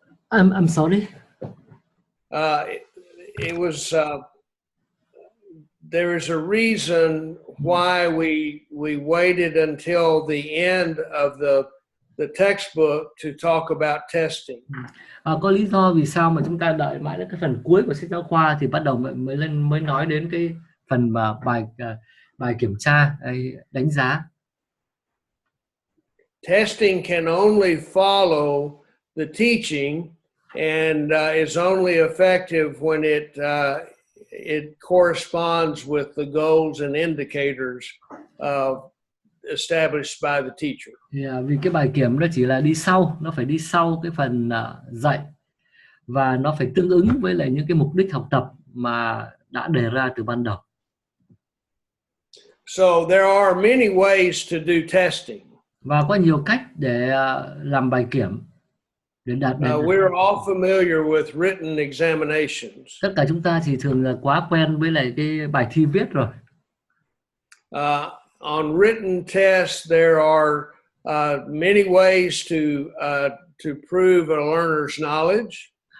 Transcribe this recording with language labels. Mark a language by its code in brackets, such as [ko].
[en] I'm sorry. It was there is a reason why we waited until the end of the textbook to talk about testing. [vi] Có lý do vì sao mà chúng ta đợi mãi đến cái phần cuối của sách giáo khoa thì bắt đầu mới nói đến cái phần mà bài kiểm tra đánh giá. [en] Testing can only follow the teaching and is only effective when it corresponds with the goals and indicators established by the teacher. [vi] Vì cái bài kiểm nó chỉ là nó phải đi sau cái phần dạy và nó phải tương ứng với lại những cái mục đích học tập mà đã đề ra từ ban đầu. [en] So there are many ways to do testing. [vi] Và có nhiều cách để làm bài kiểm. [en] We're all familiar with written examinations. [vi] Tất cả chúng ta thì thường là quá quen với lại cái bài thi viết rồi. [en] On written tests, there are many ways to prove a learner's knowledge.